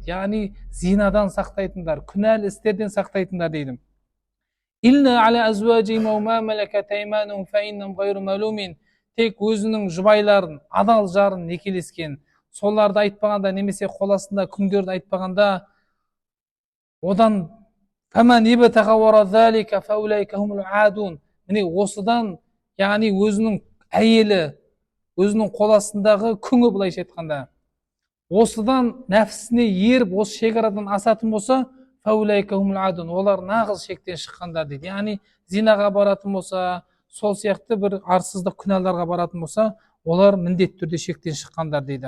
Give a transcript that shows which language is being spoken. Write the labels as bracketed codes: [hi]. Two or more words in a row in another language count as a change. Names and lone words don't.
[kk] Яғни зинадан сақтайтындар, күнәлі істерден сақтайтындар дейді. Тек өзінің жұбайларын, адал жарын некелескен, соларды айтпағанда, немесе қол астында күңдерді айтпағанда, одан [ar] فمن ابتغى وراء ذلك فأولئك هم العادون. [kk] Міне осыдан, яғни өзінің әйелі, өзінің қол астындағы күңі, былайша айтқанда, осыдан нәпсісіне еріп осы шекарадан асатын болса, [ar] فأولئك هم العادون, [kk] олар нағыз шектен шыққандар дейді. Яғни зинаға баратын болса, сол сияқты бір арсыздық күнәларға баратын болса, олар міндетті түрде шектен шыққандар дейді.